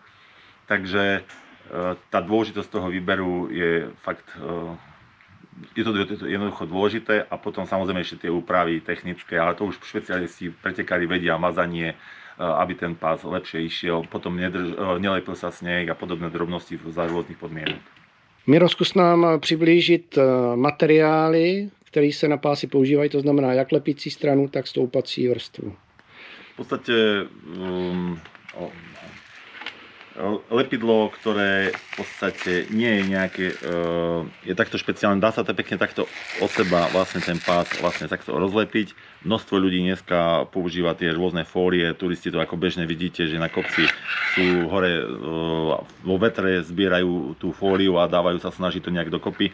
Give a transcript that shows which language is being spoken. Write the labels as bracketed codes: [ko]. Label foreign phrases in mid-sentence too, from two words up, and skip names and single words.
[sk] Takže tá dôležitosť toho výberu je fakt, je to jednoducho dôležité a potom samozrejme ešte tie úpravy technické, ale to už špecialisti, pretekári vedia, mazanie, aby ten pás lepšie išiel, potom nelepil sa sneh a podobné drobnosti za rôznych podmienok. [cs] Miro, zkus nám přiblížit materiály, které se na pásy používají, to znamená jak lepící stranu, tak stoupací vrstvu. [sk] V podstate lepidlo, ktoré v podstate nie je nejaké, je takto špeciálne, dá sa to pekne takto od seba vlastne ten pás vlastne takto rozlepiť. Množstvo ľudí dneska používa tie rôzne fólie, turisti to ako bežne vidíte, že na kopci sú hore vo vetre, zbierajú tú fóliu a dávajú sa snažiť to nejak dokopy.